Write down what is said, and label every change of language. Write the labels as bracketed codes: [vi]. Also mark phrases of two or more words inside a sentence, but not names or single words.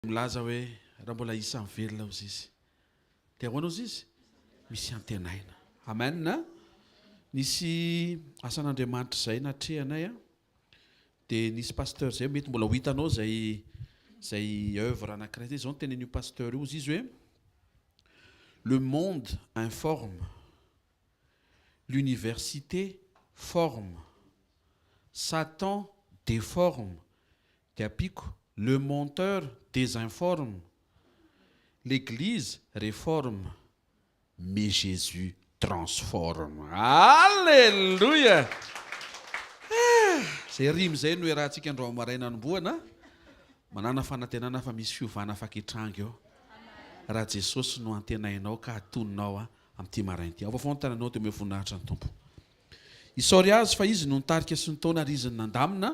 [mg] Milaza hoe raha mbola isa mivelona ozy izy. Te ahoana ozy izy? Misy antenaina. Amen na? Nisy asan'Andriamanitra zay natrehanay a. Dia nisy pasteur zay mety mbola ho hitanao zay œuvre anankiray zay zao tenen'io pasteur io izy hoe [fr] le monde informe, l'université forme, Satan déforme, [mg] dia apiko [fr] le menteur désinforme, l'église réforme, mais Jésus transforme. [mg] Alléluia! Zay rimy zay no rahantsika andro maraina anomboana. Manana fanantenana fa misy fiovana faketranga eo. Raha Jesosy no antenainao ka atononao amin'ity maraina. Ao foana tananao teo me voninahitra ny Tompo. Isaory azy fa izy no nitarika sy ny taona ary izy ny nandamina.